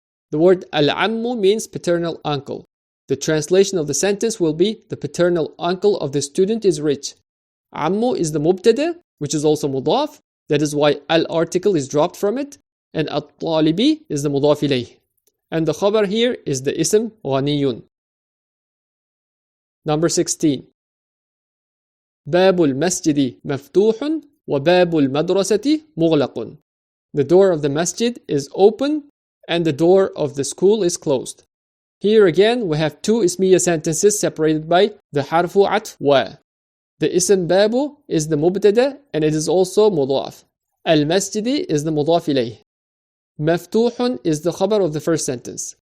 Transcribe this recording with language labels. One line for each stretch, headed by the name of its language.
English: The word al-ammu means paternal uncle. The translation of the sentence will be the paternal uncle of the student is rich. Ammu is the mubtada, which is also mudaf. That is why al-article is dropped from it. And at-talibi is the mudaf ilayh. And the khabar here is the ism ghaniyun. Number 16.
Arabic: باب المسجد مفتوح وباب المدرسة مغلق.
English: The door of the masjid is open and the door of the school is closed. Here again we have two ismiya sentences separated by the harfu atf wa. The ism babu is the mubtada and it is also mudaf. Al-masjidi is the mudaf ilayh. Maftuhun is the khabar of the first sentence.